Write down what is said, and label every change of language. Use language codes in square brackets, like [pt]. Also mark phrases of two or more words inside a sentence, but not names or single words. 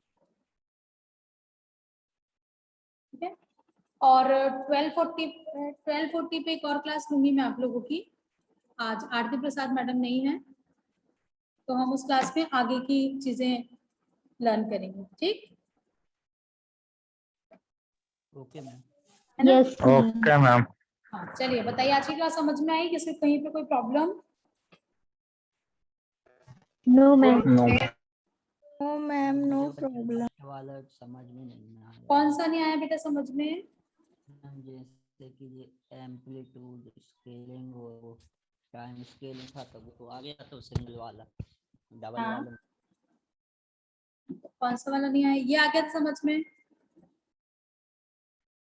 [hi] ठीक है, और 12:40 पे एक और क्लास लूंगी मैं आप लोगों की। आज आरती प्रसाद मैडम नहीं है, तो हम उस क्लास में आगे की चीजें लर्न करेंगे। ठीक [en] okay ma'am. [hi] है ना। [en] Yes, ma'am. Okay, ma'am. [hi] हाँ चलिए, बताइए आज की क्लास समझ में आई, किसी कहीं पे कोई प्रॉब्लम। [en] No, ma'am. No. No, ma'am. No problem. [hi] वाला समझ में नहीं आया। कौन सा नहीं आया बेटा समझ में, जैसे कि ये [en] amplitude scaling [hi] और [en] time scaling [hi] था तो वो तो आ गया, तो सिंगल वाला डबल हाँ वाला कौन सा वाला नहीं आया, ये आ गया था समझ में।